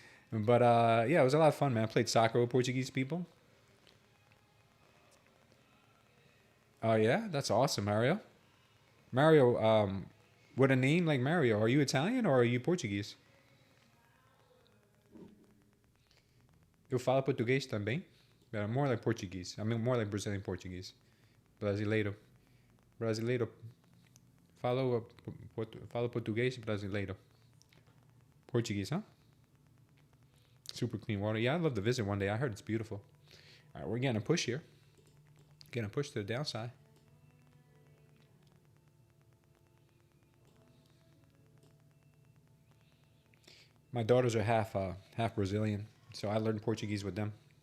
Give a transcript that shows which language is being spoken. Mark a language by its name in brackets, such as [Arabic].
[English] But yeah, it was a lot of fun, man. I played soccer with Portuguese people. Oh yeah, that's awesome, Mario. Mario, with a name like Mario, are you Italian or are you Portuguese? Eu falo português também, but I'm more like Portuguese. I mean, more like Brazilian Portuguese. [Portuguese] Brasileiro. Brasileiro. Falo português brasileiro. [English] Portuguese, huh? Super clean water. Yeah, I'd love to visit one day. I heard it's beautiful. All right, we're getting a push here. Getting a push to the downside. My daughters are half Brazilian, so I learned Portuguese with them.